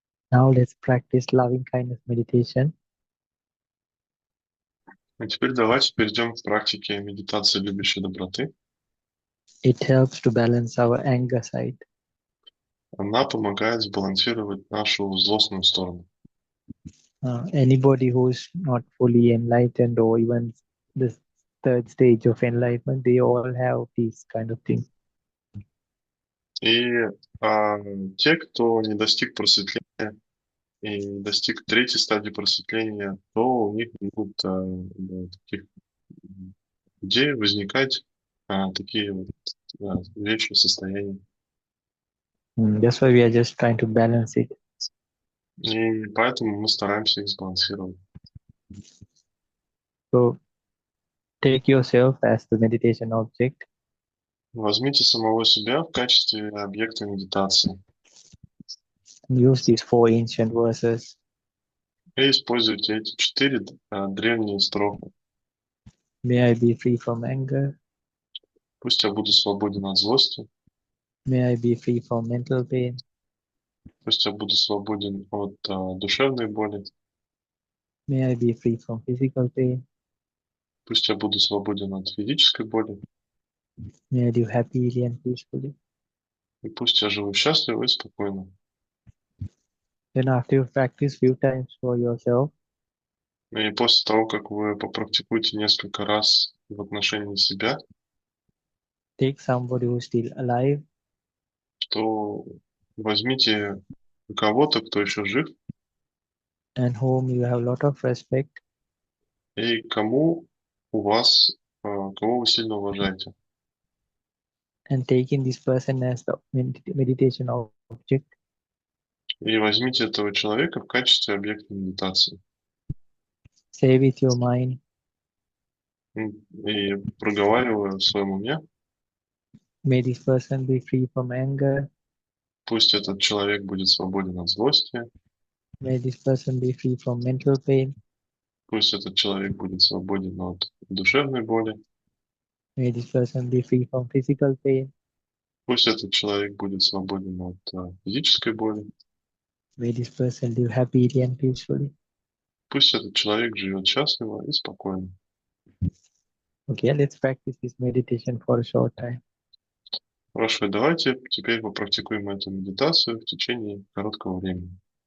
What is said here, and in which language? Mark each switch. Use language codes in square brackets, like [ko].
[en] Now let's practice loving kindness meditation. [ru] А теперь давайте перейдем к практике медитации любящей доброты. [en] It helps to balance our anger side. [ru] Она помогает сбалансировать нашу злостную сторону. [en] Anybody who's not fully enlightened or even the third stage of enlightenment, they all have these kind of things. [ru] И те, кто не достиг просветления и не достиг третьей стадии просветления, то у них будут таких людей возникать такие вот вещи, состояния. [en] That's why we are just trying to balance it. [ru] И поэтому мы стараемся их сбалансировать. [en] So take yourself as the meditation object. [ru] Возьмите самого себя в качестве объекта медитации [en] Use these 4 ancient verses. [ru] и используйте эти 4 древние строфы. [en] May I be free from anger. [ru] Пусть я буду свободен от злости. [en] May I be free from mental pain. [ru] Пусть я буду свободен от душевной боли. [en] May I be free from physical pain. [ru] Пусть я буду свободен от физической боли. [en] May I live happily and peacefully. [ru] И пусть я живу счастливо и спокойно. [en] Then after you practice few times for yourself, [ru] И после того, как вы попрактикуете несколько раз в отношении себя, [en] take somebody who's still alive [ru] то возьмите кого-то, кто еще жив, [en] and whom you have a lot of respect, [ru] и кому у вас, кого вы сильно уважаете. [en] and taking this person as the meditation object. [ru] И возьмите этого человека в качестве объекта медитации. [en] Say with your mind, [ru] И проговариваю в своем уме, [en] may this person be free from anger. [ru] пусть этот человек будет свободен от злости, [en] May this person be free from mental pain. [ru] пусть этот человек будет свободен от душевной боли, [en] May this person be free from physical pain. [ru] пусть этот человек будет свободен от физической боли, [en] May this person live happily and peacefully. [ru] пусть этот человек живет счастливо и спокойно. [en] Okay, let's practice this meditation for a short time. [ru] Хорошо, давайте теперь попрактикуем эту медитацию в течение короткого времени.